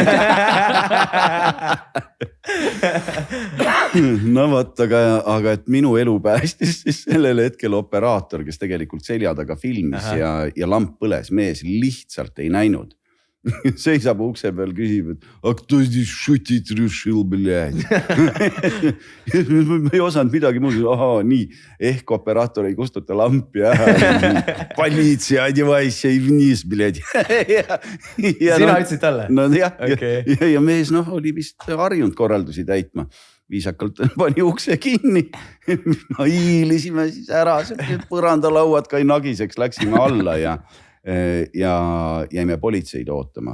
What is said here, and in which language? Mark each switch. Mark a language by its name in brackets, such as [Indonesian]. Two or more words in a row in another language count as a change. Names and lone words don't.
[Estonian] No võt, aga et minu elu päästis siis sellel hetkel operaator, kes tegelikult selja taga filmis ja lamp põles, mees lihtsalt ei näinud. Seisab ukse peal, küsib, et [Russian] а кто здесь шутить решил, блядь? [Estonian] Ma ei osanud midagi muud. Aha, nii. Ehk operaator ei kustuta lampi ära. Poliitsia, [Russian] одевайся и вниз, блядь. [Estonian] Sina ütlesid talle? No jah. Ja mees oli vist harjunud korraldusi täitma. Viisakalt pani ukse kinni. Ma hiilisime siis ära, põrandalauad kai nagiseks, läksime alla ja jäime politseid ootama.